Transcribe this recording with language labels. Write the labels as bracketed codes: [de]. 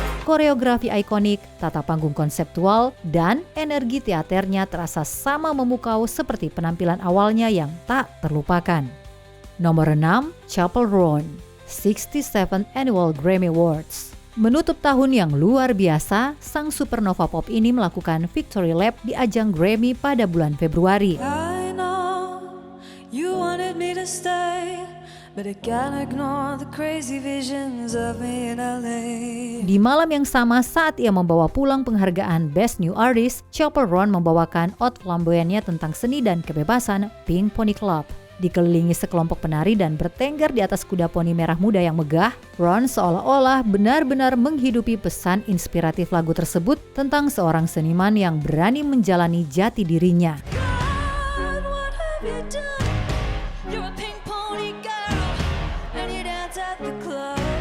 [id] koreografi ikonik, tata panggung konseptual, dan energi teaternya terasa sama memukau seperti penampilan awalnya yang tak terlupakan. Nomor 6, Chappell Roan, 67th Annual Grammy Awards. Menutup tahun yang luar biasa, sang supernova pop ini melakukan victory lap di ajang Grammy pada bulan Februari. [en] I know you wanted me to stay, but I can't ignore the crazy visions of me in LA. [id] Di malam yang sama saat ia membawa pulang penghargaan Best New Artist, Chappell Roan membawakan Ode Flamboyantnya tentang seni dan kebebasan, Pink Pony Club. Dikelilingi sekelompok penari dan bertengger di atas kuda poni merah muda yang megah, Roan seolah-olah benar-benar menghidupi pesan inspiratif lagu tersebut tentang seorang seniman yang berani menjalani jati dirinya. [en] God, what have you done? You're a pink pony girl, and you dance at the club.